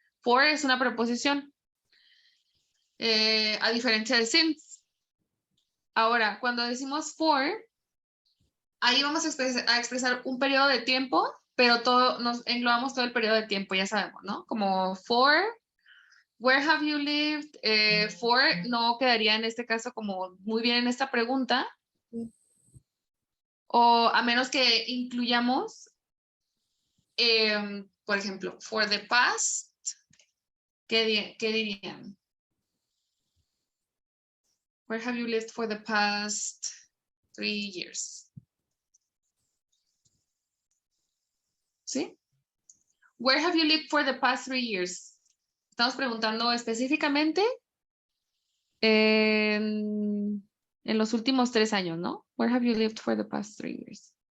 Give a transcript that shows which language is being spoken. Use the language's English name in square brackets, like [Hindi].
[Spanish] For es una preposición, a diferencia de since. Ahora, cuando decimos for, ahí vamos a expresar un periodo de tiempo, pero nos englobamos todo el periodo de tiempo, ya sabemos, ¿no? [English] Como for, where have you lived? [Spanish] For no quedaría en este caso como muy bien en esta pregunta, o a menos que incluyamos, por ejemplo, for the past, ¿qué dirían? [English] Where have you lived for the past 3 years? ¿Sí? Where have you lived for the past 3 years? [Spanish] Estamos preguntando específicamente en los últimos 3 años, ¿no? [English] Where have you lived for the past 3 years?